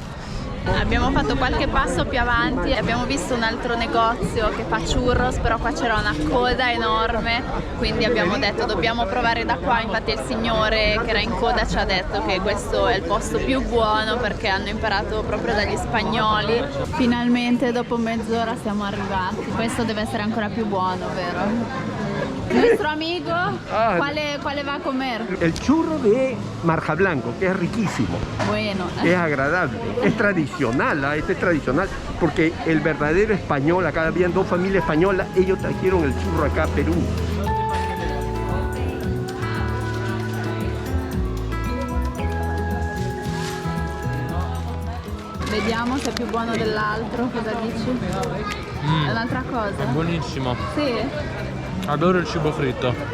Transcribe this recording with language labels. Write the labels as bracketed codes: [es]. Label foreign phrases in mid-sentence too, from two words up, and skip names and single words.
[it] Abbiamo fatto qualche passo più avanti e abbiamo visto un altro negozio che fa churros, però qua c'era una coda enorme, quindi abbiamo detto dobbiamo provare da qua. Infatti il signore che era in coda ci ha detto che questo è il posto più buono perché hanno imparato proprio dagli spagnoli. Finalmente dopo mezz'ora siamo arrivati. Questo deve essere ancora più buono, vero? [es] Nuestro amigo, ¿cuál va a comer? El churro de marja blanco, que es riquísimo, Bueno. es agradable, es tradicional, este es tradicional, porque el verdadero español, acá habían dos familias españolas, ellos trajeron el churro acá a Perú. [it] Vediamo se è più buono dell'altro, cosa dici? È un'altra cosa? Buonissimo. Sì? Adoro il cibo fritto.